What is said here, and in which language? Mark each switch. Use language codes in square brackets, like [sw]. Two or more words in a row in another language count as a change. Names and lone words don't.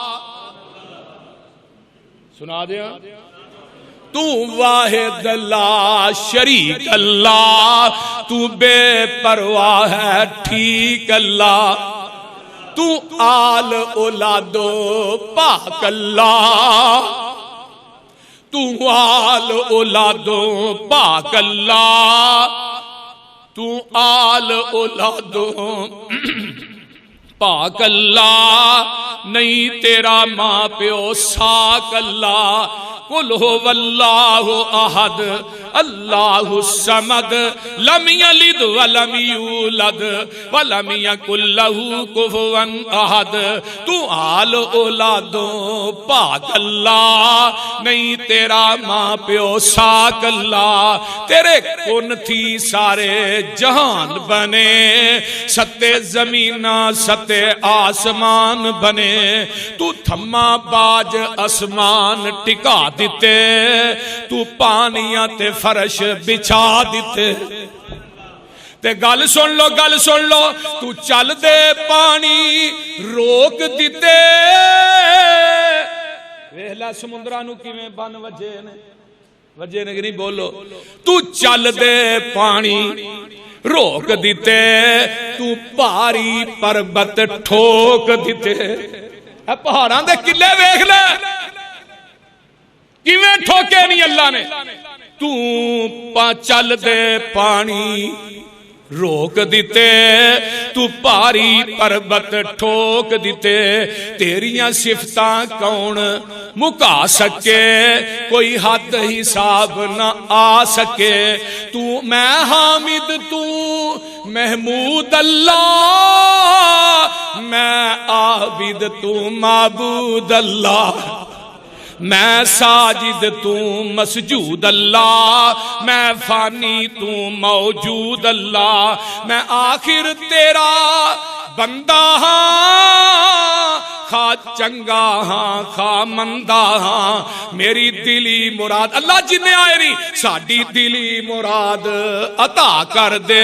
[pa] سنا دیا، تو واحد لا شریک اللہ، تو بے پرواہ ہے ٹھیک اللہ، تو آل اولادو پاک اللہ، تو آل اولادو پاک اللہ، تو آل اولادو پاک اللہ، نہیں تیرا ماں پیو ساک اللہ، [ar] قل هو اللہ احد اللہ الصمد لم یلد ولم یولد ولم یکن لہ کفوا احد، [pa] تو آل اولادوں پاک اللہ، نہیں تیرا ماں پیو ساک اللہ، تیرے کن تھی سارے جہان بنے، ستے زمینہ ستے آسمان بنے، تو تھما باج اسمان ٹکا دیتے، تو پانیاں تے فرش بچھا دیتے، تے گل سن لو گل سن لو، تو چل دے پانی روک دیتے، ویلا سمندرانو کیویں بن وجے نے کہ نہیں بولو، تو چل دے پانی روک دیتے، تو پہاڑی پربت ٹھوک دیتے، پہاڑاں دے قلعے ویکھ لے کیویں ٹھوکے نہیں اللہ نے، تو چل دے پانی روک دیتے، تو پہاڑی پربت ٹھوک دیتے، تیریاں صفتاں کون مکا سکے، کوئی حد حساب نہ آ سکے، تو میں حامد تو محمود اللہ، میں عابد تو معبود اللہ، میں ساجد تو مسجود اللہ، میں فانی تو موجود اللہ، میں آخر تیرا بندہ ہاں، خواہ چنگا ہاں خواہ مندہ ہاں، میری دلی مراد اللہ جنہیں آئے نہیں ساڑی دلی مراد عطا کر دے،